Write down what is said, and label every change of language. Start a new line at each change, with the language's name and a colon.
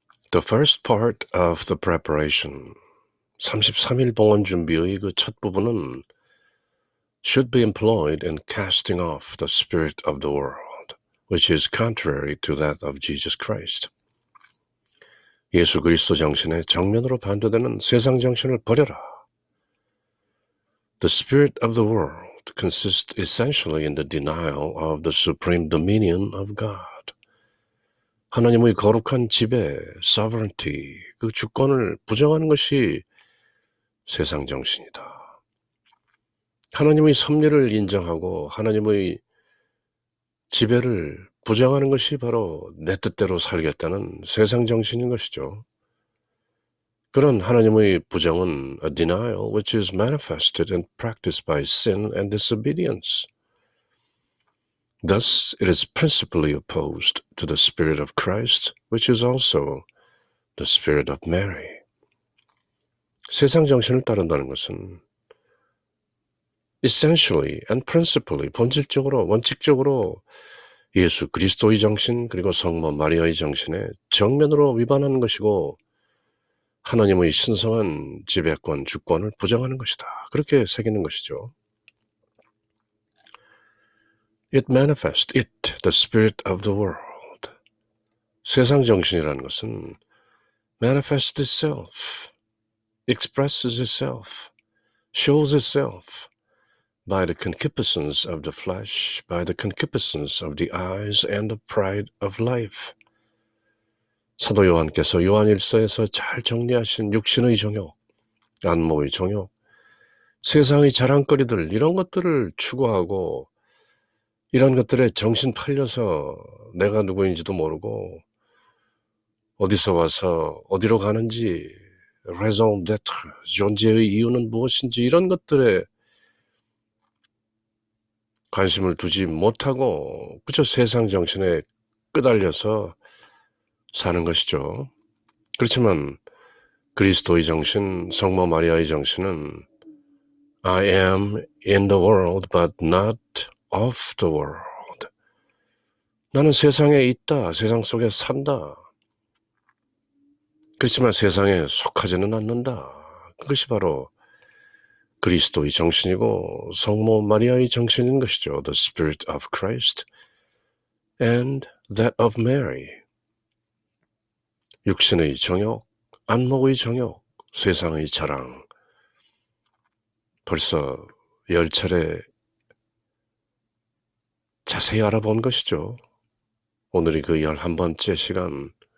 English: The first part of the preparation,
Korean: 33일 봉헌 준비의 그 첫 부분은
English: should be employed in casting off the spirit of the world, which is contrary to that of Jesus Christ.
Korean: 예수 그리스도 정신에 정면으로 반대되는 세상 정신을 버려라.
English: The spirit of the world consists essentially in the denial of the supreme dominion of God.
Korean: 하나님의 거룩한 지배, sovereignty, 그 주권을 부정하는 것이 세상 정신이다. 하나님의 섭리를 인정하고 하나님의 지배를 부정하는 것이 바로 내 뜻대로 살겠다는 세상 정신인 것이죠. 그런 하나님의 부정은
English: a denial which is manifested and practiced by sin and disobedience. Thus, it is principally opposed to the Spirit of Christ, which is also the Spirit of Mary.
Korean: 세상 정신을 따른다는 것은
English: essentially and principally,
Korean: 본질적으로, 원칙적으로 예수 그리스도의 정신 그리고 성모 마리아의 정신에 정면으로 위반하는 것이고 하나님의 신성한 지배권, 주권을 부정하는 것이다. 그렇게 새기는 것이죠.
English: It manifests, the spirit of the world.
Korean: 세상 정신이라는 것은
English: manifests itself, expresses itself, shows itself by the concupiscence of the flesh, by the concupiscence of the eyes and the pride of life.
Korean: 사도 요한께서 요한일서에서 잘 정리하신 육신의 정욕, 안목의 정욕, 세상의 자랑거리들 이런 것들을 추구하고 이런 것들에 정신 팔려서 내가 누구인지도 모르고 어디서 와서 어디로 가는지 raison d'être, 존재의 이유는 무엇인지 이런 것들에 관심을 두지 못하고 그저 세상 정신에 끄달려서 사는 것이죠. 그렇지만 그리스도의 정신, 성모 마리아의 정신은
English: I am in the world but not of the world.
Korean: 나는 세상에 있다. 세상 속에 산다. 그렇지만 세상에 속하지는 않는다. 그것이 바로 그리스도의 정신이고 성모 마리아의 정신인 것이죠.
English: The Spirit of Christ and that of Mary.
Korean: 육신의 정욕, 안목의 정욕, 세상의 자랑. 벌써 10차례 자세히 알아본 것이죠. 오늘이 그 11번째 시간.